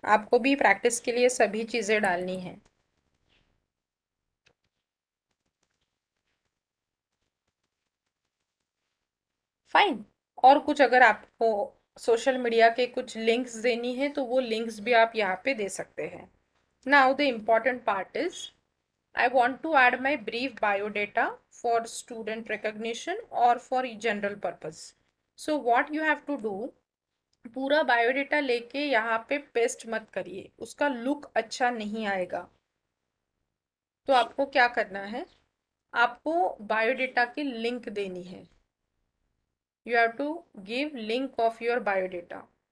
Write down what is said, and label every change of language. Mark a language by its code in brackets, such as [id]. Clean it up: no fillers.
[hi] आपको भी प्रैक्टिस के लिए सभी चीज़ें डालनी है। फाइन। और कुछ अगर आपको सोशल मीडिया के कुछ लिंक्स देनी है तो वो लिंक्स भी आप यहाँ पे दे सकते हैं। [en] Now the important part is I want to add my brief biodata for student recognition or for general purpose. So what you have to do, [hi] पूरा बायोडेटा लेके यहाँ पे पेस्ट मत करिए, उसका लुक अच्छा नहीं आएगा। तो आपको क्या करना है, आपको बायोडेटा की लिंक देनी है। [en] You have to give link of your biodata.